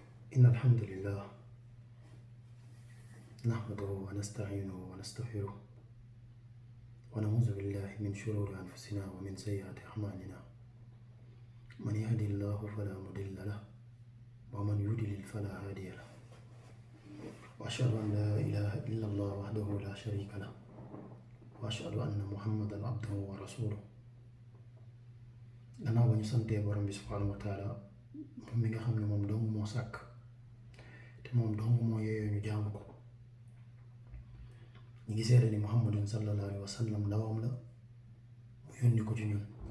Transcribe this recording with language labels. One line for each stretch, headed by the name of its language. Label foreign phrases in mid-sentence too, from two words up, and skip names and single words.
Arabic: إن الحمد لله نحمده ونستعينه ونستغفره ونعوذ بالله من شرور أنفسنا ومن سيئات أعمالنا من يهد الله فلا مضل له ومن يضلل فلا هادي له وأشهد أن لا إله إلا الله وحده لا شريك له وأشهد أن محمدا عبده ورسوله
Wolof: gannaaw ba ñu santee borom bi
Arabic: سبحانه وتعالى
Wolof: moom mi nga xam ne moom dong moo sàkk te moom dong moo yeeyoo ñu jaamu ko ñu ngi seede ni
Arabic: محمد صلى الله عليه وسلم
Wolof: ndawam la mu yónni ko ci ñun